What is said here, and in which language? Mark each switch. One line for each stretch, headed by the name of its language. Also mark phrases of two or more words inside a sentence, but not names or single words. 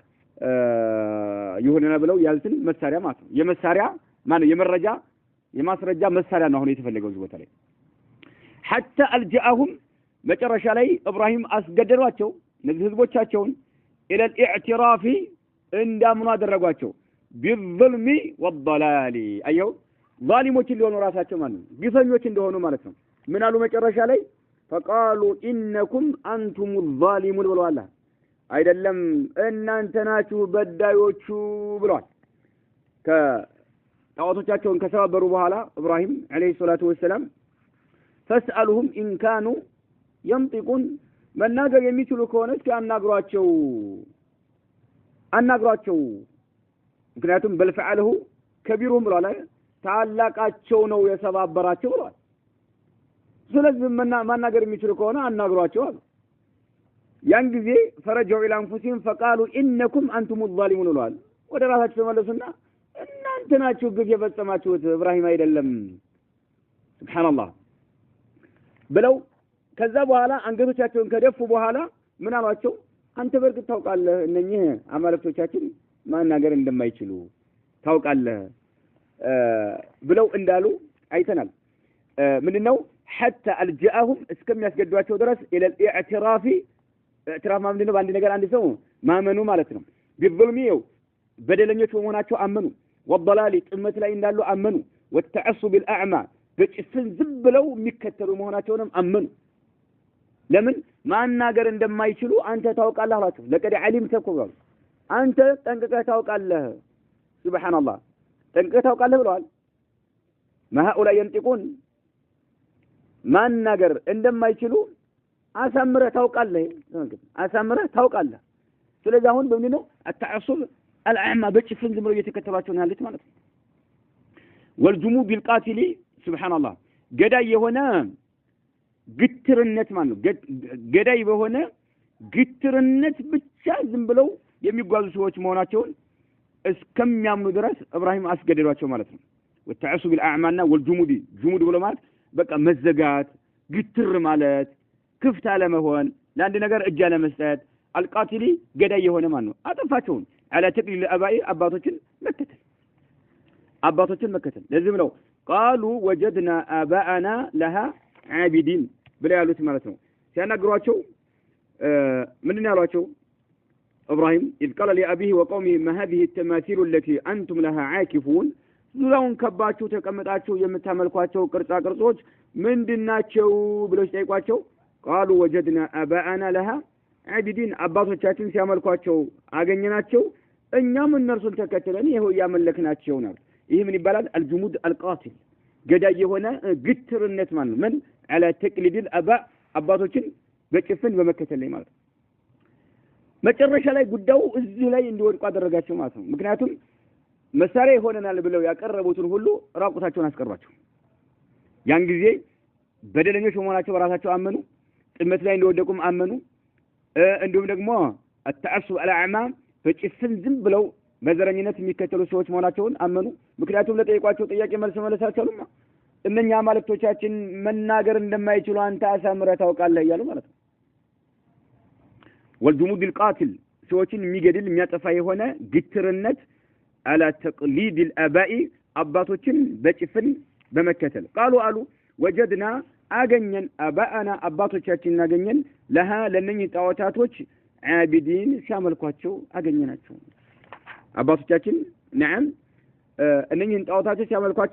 Amharic: የሆነ ብለው ያሉትን መሳሪያ ማለት ነው የመሳሪያ ማን የመረጃ የማስረጃ መሳሪያ ነው አሁን የተፈለገው ቦታ ላይ
Arabic: حتى الجاهم
Amharic: መጨረሻ ላይ ኢብራሂም አስገደሏቸው እነዚህ ህዝቦቻቸውን
Arabic: الى الاعتراف
Amharic: እንዳምኑ አደረጓቸው
Arabic: بالظلم والضلال
Amharic: አየው ዛሊሞች እንደሆኑ ራሳቸው ማለት ነው ግፈኞች እንደሆኑ ማለት ነው ምን አሉ መጨረሻ ላይ
Arabic: فقالوا انكم انتم الظالمون
Amharic: ብለዋል አይደለም እናንተ ናችሁ በዳዮቹ ብለዋል ከጣዖቶቻቸውን ከሰባበሩ በኋላ ኢብራሂም
Arabic: عليه الصلاة والسلام فاسالهم ان كانوا ينطقون
Amharic: መናገር የሚችሉ ከሆነ እስኪ አናግሯቸው ምክንያቱም
Arabic: بل فعله كبيرهم
Amharic: ብለዋል ታላቃቸው ነው የሰባበራቸው ብለዋል ስለዚህ ማናገር የሚችሉ ከሆነ አናግሯቸው አሉ ያን ጊዜ
Arabic: فرجعوا إلى أنفسهم فقالوا انكم انتم الظالمون
Amharic: ብለዋል ወደ ራሳቸው ተመለሱና እናንተ ናችሁ ግፍ የፈጸማችሁት ኢብራሂም አይደለም ሱብሃንአላህ ብለው ከዛ በኋላ አንገቶቻቸውን ከደፉ በኋላ ምን አሏቸው አንተ በርግጥ ታውቃለህ እነኚህ አማልክቶቻችን ማናገር እንደማይችሉ ታውቃለህ ብለው እንዳሉ አይተናል ምንድነው
Arabic: حتى الجاءهم
Amharic: እስከም ያስገዷቸው ድረስ
Arabic: الى الاعتراف اعتراف
Amharic: ምንድነው በአንድ ነገር አንድ ሰው ማመኑ ማለት ነው بالظلم በደለኞች በመሆናቸው አመኑ والضلال ጥመት ላይ እንዳሉ አመኑ
Arabic: والتعصب الاعمى
Amharic: በጭፍን ዝም ብለው የሚከተሉ መሆናቸውንም አመኑ ለምን ማናገር እንደማይችሉ አንተ ታውቃለህ አላቸው
Arabic: لقد علمت
Amharic: ተቆባሉ አንተ ጠንቅቀህ ታውቃለህ ሱብሃንአላህ ጠንቅቀህ ታውቃለህ ብለዋል
Arabic: ما هؤلاء ينطقون
Amharic: ማናገር እንደማይችሉ አሳምረህ ታውቃለህ ስለዚህ አሁን በምንድነው
Arabic: التعصب الاعمى
Amharic: በጭፍን ዝም ብለው እየተከተሏቸው ነው ያሉት ማለት ነው
Arabic: والجمود بالقاتل سبحان الله
Amharic: ገዳይ የሆነ ግትርነት ማለት ነው ገዳይ በሆነ ግትርነት ብቻ ዝም ብለው የሚጓዙ ሰዎች መሆናቸውን እስከሚያምኑ ድረስ ኢብራሂም አስገደዷቸው ማለት ነው
Arabic: والتعصب الاعمى والجمود جمود
Amharic: ብሎ ማለት በቃ መዘጋት ግትር ማለት ክፍት አለ መሆን ለአንድ ነገር እጅ አለ መስጠት አልቃቲሊ ገዳይ የሆነ ማለት ነው አጠፋቸው
Arabic: على تقليل الاباء
Amharic: አባቶችን መከተል ለዚህም ነው
Arabic: قالوا وجدنا آباءنا لها عابدين
Amharic: ብለው ያሉት ማለት ነው ሲያናግሯቸው ምንድን ያሏቸው ኢብራሂም
Arabic: إذ قال لأبيه وقومه ما هذه التماثيل التي أنتم لها عاكفون
Amharic: ዙሪያውን ከባችሁ ተቀምጣችሁ የምታመልኳቸው ቅርጻ ቅርጾች ምንድናቸው ብለው ሲጠይቋቸው
Arabic: قالوا وجدنا آباءنا لها عابدين
Amharic: አባቶቻችን ሲያመልኳቸው አገኘናቸው እኛም እነርሱን ተከትለን ይሄው ያመለክናቸው ነው ይሄ ምን ይባላል
Arabic: الجمود القاتل
Amharic: ገዳይ የሆነ ግትርነት ማለት ነው ምን
Arabic: على تقليد الاباء
Amharic: አባቶችን በጭፍን በመከተል ላይ ማለት መጨረሻ ላይ ጉዳዩ እዚህ ላይ እንዲወድቁ አደረጋቸው ማለት ነው ምክንያቱም መሳሪያ ይሆነናል ብለው ያቀረቡትን ሁሉ ራቁታቸውን አስቀሯቸው ያን ጊዜ በደለኞች መሆናቸው ራሳቸው አመኑ ጥመት ላይ እንደወደቁም አመኑ እንዲሁም ደግሞ
Arabic: التعصب الاعمى
Amharic: በጭፍን ዝም ብለው በዘረኝነት የሚከተሉ ሰዎች መሆናቸውን አመኑ ምክንያቱም ለጠይቋቸው ጥያቄ መልስ መለሳቸውማ እነኛ ማለክቶቻችን መናገር እንደማይችሉ አንተ አሳምረህ ታውቃለህ እያሉ ማለት ነው
Arabic: والجمود القاتل
Amharic: ሰዎችን የሚገድል የሚያጠፋ የሆነ ግትርነት
Arabic: على تقليد الاباء
Amharic: አባቶችን በጭፍን በመከተል قالوا አሉ وجدنا አገኘን አባአና አባቶቻችን አገኘን ለها ለነኚህ ጣዖታቶች عابدين ሲያመልኳቸው አገኘናቸው አባቶቻችን نعم እነኚህን ጣዖታቶች ሲያመልኳቸው